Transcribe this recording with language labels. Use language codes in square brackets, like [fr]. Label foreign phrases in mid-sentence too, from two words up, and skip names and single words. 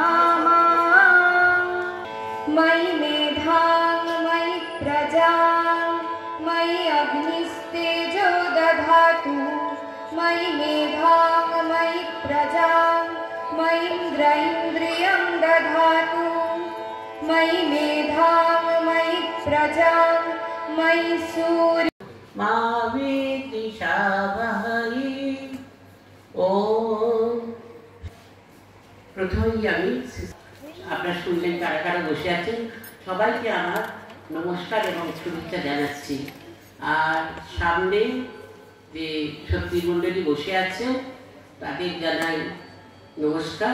[sa] मयि मेधां मयि प्रजां मयि अग्निस्तेजो दधातु मयि मेधां मयि प्रजां मयीन्द्र इन्द्रियं दधातु मयि मेधां मयि प्रजां मयि सूर्य मावेति शावहै। [bn] প্রথমেই আমি আপনারা শুনলেন কারা কারা বসে আছেন, সবাইকে আমার নমস্কার এবং শুভেচ্ছা জানাচ্ছি। আর সামনে যে সত্যি মণ্ডলী বসে আছে তাদের জানাই নমস্কার।